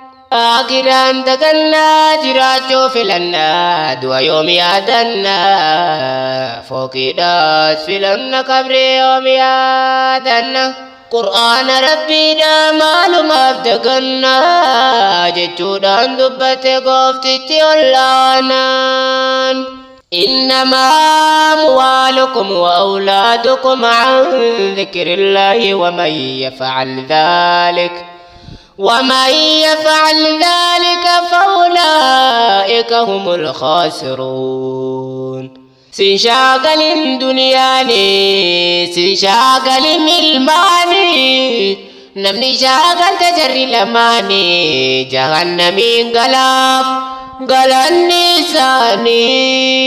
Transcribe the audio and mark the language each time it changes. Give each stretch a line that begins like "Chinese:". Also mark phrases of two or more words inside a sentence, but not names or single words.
Oromo: Akiraan dagannaa, jiraachuu filannaa, du'a yoom yaadannaa? Fooqiidhaas filanna, qabrii yoom yaadanna? Qur'aana Rabbiidha maalumaaf dagannaa? Jechuudhaan dubbate gooftitti ollaanaan.
Arabic: إنما أموالكم وأولادكم عن ذكر الله ومن يفعل ذلك ومن يفعل ذلك فأولئك هم الخاسرون.
Oromo: Sin shaagalin duniyaani, sin shaagalin ilmaani. Namni shaagalte jarri lamaani, jahannamiin galaaf galanni isaanii.